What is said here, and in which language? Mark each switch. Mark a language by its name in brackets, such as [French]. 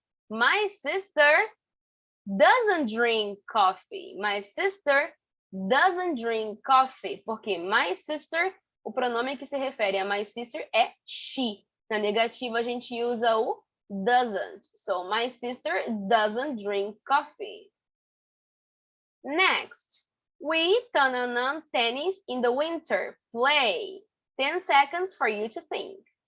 [English] My sister doesn't drink coffee. My sister doesn't drink coffee. [Portuguese] Porque my sister, o pronome que se refere a my sister é she. Na negativa, a gente usa o doesn't. [English] So, my sister doesn't drink coffee. Next, we tananã tennis in the winter. Play. 10 seconds for you to think.